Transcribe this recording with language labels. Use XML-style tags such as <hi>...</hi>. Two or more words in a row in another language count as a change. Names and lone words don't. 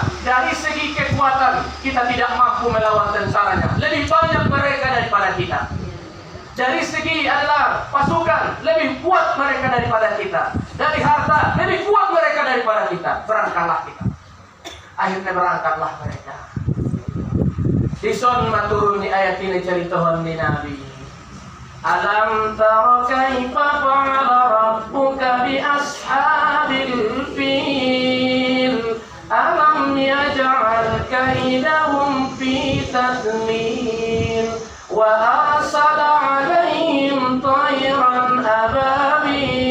<id>Dari segi kekuatan kita tidak mampu melawan tentaranya. Lebih banyak mereka daripada kita. Dari segi adalah pasukan, lebih kuat mereka daripada kita. Dari harta, lebih kuat mereka daripada kita. Berangkatlah kita. Akhirnya berangkatlah mereka.</id> <btm>Dison maturuni</btm> <id>ayat ini ceritakan di Nabi.</id> <ar>ألم تر كيف فعل ربك بأصحاب الفيل. ألم يجعل كيدهم في تضليل وأرسل عليهم طيرا أبابيل</ar>